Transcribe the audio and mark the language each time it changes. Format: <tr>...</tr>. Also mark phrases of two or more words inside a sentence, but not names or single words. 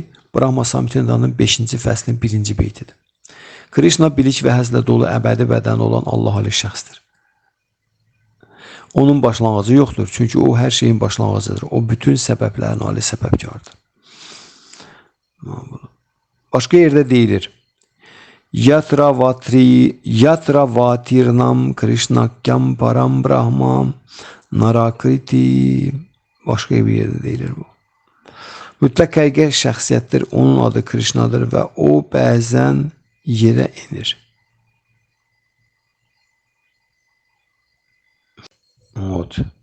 <az>Brahma Samhita'nın 5-ci fəslinin 1-ci beytidir. Krishna bilik və həzlə dolu əbədi bədən olan Allah ali şəxsdir. Onun başlanğıcı yoxdur. Çünki o hər şeyin başlanğıcıdır. O bütün səbəblərin ali səbəbkardır. Başqa yerdə deyilir.</az> <sa>यत्रावतीर्णं कृष्णाख्यं परं ब्रह्म नराकृति.</sa> <az>Başqa bir yerdə deyilir bu. Mütləq həqiqət şəxsiyyətdir. Onun adı Krishnadır və o bəzən yerə enir. Evet.</az>